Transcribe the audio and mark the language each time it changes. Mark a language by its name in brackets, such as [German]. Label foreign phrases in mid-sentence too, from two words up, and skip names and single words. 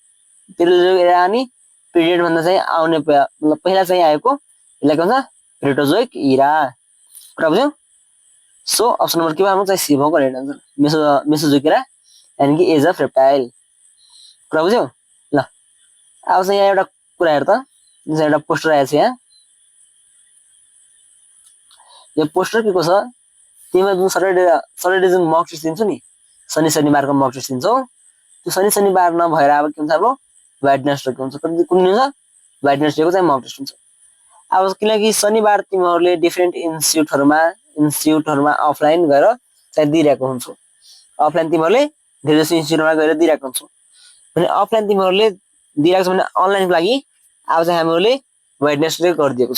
[Nepali] अनि पिरियड भन्दा चाहिँ आउने मतलब पहिला चाहिँ आएको यसलाई के भन्छ [English] Proterozoic era [Nepali] कुरा बुझ्यौ सो [English] option number [Nepali] के मा चाहिँ सी भएको [English] correct answer Mesozoic era [Nepali] यानी कि [English] age of reptile [Nepali] कुरा बुझ्यौ ल अब चाहिँ यहाँ एउटा कुरा हेर त एउटा पोस्टर आएको छ यहाँ यो पोस्टर के को छ तिमीले जुन सटरडे जुन [English] mock test [Nepali] दिन्छौ नि शनिबारको [English] mock test [Nepali] दिन्छौ त्यो शनिबार नभएर अब के हुन्छ हाम्रो वेडनेसडे के हुन्छ कुन हुन्छ वेडनेसडे को चाहिँ [English] mock test [Nepali] हुन्छ अब किनकि शनिबार तिमीहरूले डिफरेन्ट इन्स्टिट्युटहरुमा अफलाइन गएर चाहिँ दिइरहेको हुन्छौ अफलाइन तिमीहरूले धेरै जसो इन्स्टिट्युटमा गएर दिइरहेको हुन्छौ भने अफलाइन तिमीहरूले दिइरहेको छ भने अनलाइनको लागि अब चाहिँ हामीहरूले वेडनेसडे गरिदिएको